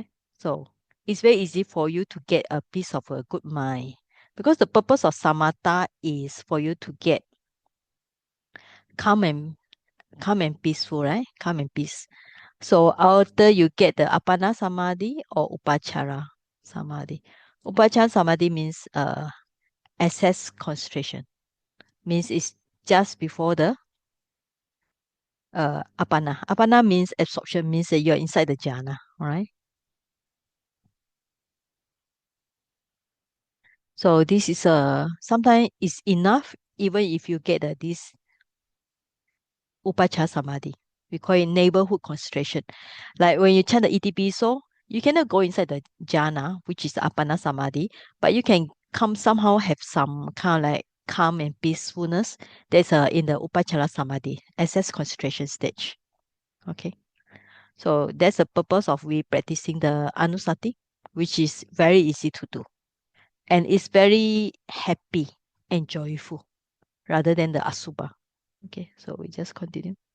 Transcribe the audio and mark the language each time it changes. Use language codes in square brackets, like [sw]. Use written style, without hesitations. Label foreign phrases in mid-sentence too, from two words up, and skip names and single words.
[en] So it's very easy for you to get a piece of a good mind. Because the purpose of samatha is for you to get calm and peaceful, right? Calm and peace. So after you get the [pi] apana samadhi [en] or [pi] upachara samadhi. Upachara samadhi [en] means access concentration. Means it's just before the apana. Apana means absorption, means that you're inside the jhana, all right? So this is sometimes it's enough even if you get this [pi] upachara samadhi. [en] We call it neighborhood concentration. Like when you chant the itipiso, you cannot go inside the jhana, which is the [pi] apana samadhi, [en] but you can come somehow have some kind of like calm and peacefulness. That's in the [pi] upachara samadhi, [en] access concentration stage. Okay. So that's the purpose of we practicing the anusati, which is very easy to do. And it's very happy and joyful rather than the asubha. Okay, so we just continue.